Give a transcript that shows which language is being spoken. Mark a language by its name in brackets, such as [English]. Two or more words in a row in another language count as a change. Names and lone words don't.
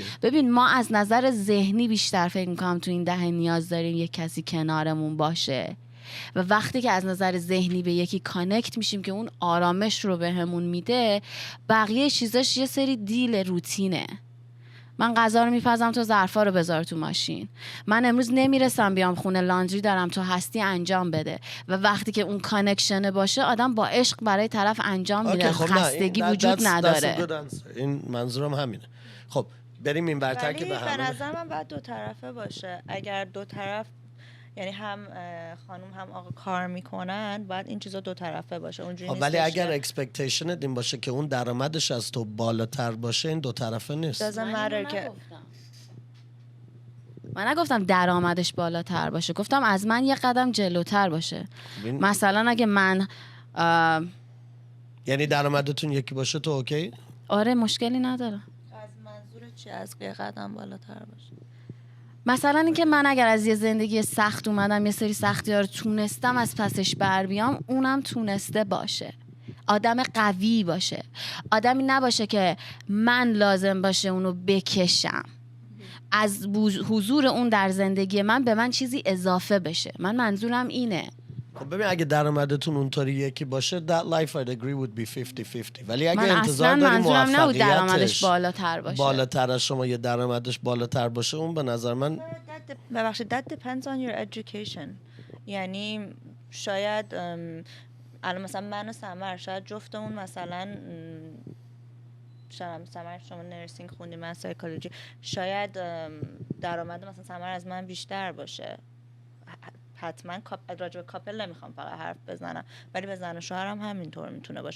[Persian] ببین ما از نظر ذهنی بیشتر فکر میکنم تو این دهه نیاز داریم یه کسی کنارمون باشه و وقتی که از نظر ذهنی به یکی کانکت میشیم که اون آرامش رو بهمون میده، بقیه چیزاش یه سری دیل روتینه. من غذا رو میپزم تو ظرفا رو بذار تو ماشین. من امروز نمیرسم بیام خونه، لاندری دارم تو هستی انجام بده. و وقتی که اون کانکشن باشه آدم با عشق برای طرف انجام میده. خب نه، خستگی این- وجود [English] that's a [Persian] نداره. [English] good answer. [Persian] این منظورم همینه. خب بریم این برتر که ولی به به همه نظر من باید دو طرفه باشه. اگر دو طرف یعنی هم خانم هم آقا کار میکنن، باید این چیزا دو طرفه باشه. اونجوری نیست ولی اگر اکسپکتیشنت این باشه که اون درآمدش از تو بالاتر باشه، این دو طرفه نیست. [English] doesn't matter که [Persian] من نگفتم درآمدش بالاتر باشه، گفتم از من یه قدم جلوتر باشه. ببین، مثلا اگه من یعنی درآمدتون یکی باشه تو اوکی؟ آره مشکلی نداره. از منظور چی از یه قدم بالاتر باشه؟ مثلا اینکه من اگر از یه زندگی سخت اومدم یه سری سختی‌ها رو تونستم از پسش بر بیام، اونم تونسته باشه. آدم قوی باشه، آدمی نباشه که من لازم باشه اونو بکشم. از حضور اون در زندگی من به من چیزی اضافه بشه. من منظورم اینه. خب ببین اگه درآمدتون اونطوری یکی باشه [English] that life I'd agree would be 50-50. [Persian] ولی اگه من انتظار اصلا داری منظورم نبود درآمدش موفقیتش بالاتر باشه. بالاتر از شما، یه درآمدش بالاتر باشه، اون به نظر من [English] ببخشید that depends on your education. [Persian] یعنی شاید الان مثلا من و سمر شاید جفتمون مثلا شاید سمر شما نرسینگ خوندی من سایکولوژی، شاید درآمد مثلا سمر از من بیشتر باشه. حتما راجع به کاپل نمیخوام فقط حرف بزنم، ولی به زن و شوهرم همینطور میتونه باشه.